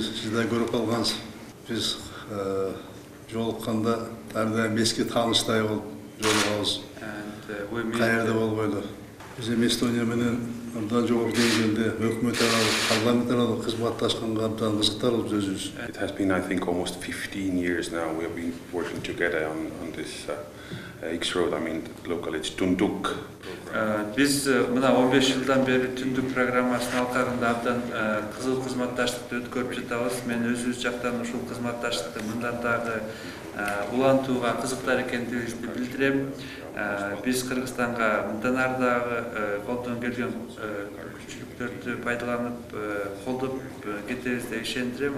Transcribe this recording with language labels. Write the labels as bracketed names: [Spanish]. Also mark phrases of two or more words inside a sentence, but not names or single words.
[Kyrgyz] Сиз да көрүп калгансыз. Биз жолукканда ар дайым эски тааныштай болуп жолугабыз. Каерде болбойлу. Биз эми Эстония менен абдан жогору деңгээлде өкмөт аралык, парламент аралык кызматташканга абдан кызыктарбыз өзүбүз. [English] It has been, I think, almost 15 years now we have been working together on this X-Road. I mean, locally it's Tunduk. [Kyrgyz] Биз мына 15 жылдан бери Түндүк программасынын алкагында абдан кызыл кызматташтыкты өткөрүп жатабыз. Мен өзүбүз жактан ушул кызматташтыкты мындан дагы улантууга кызыктар экендигибизди билдирем. Биз Кыргызстанга мындан ары дагы колдон келген күчүлүктөрдү пайдаланып, колдоп кетебиз деп ишендирем.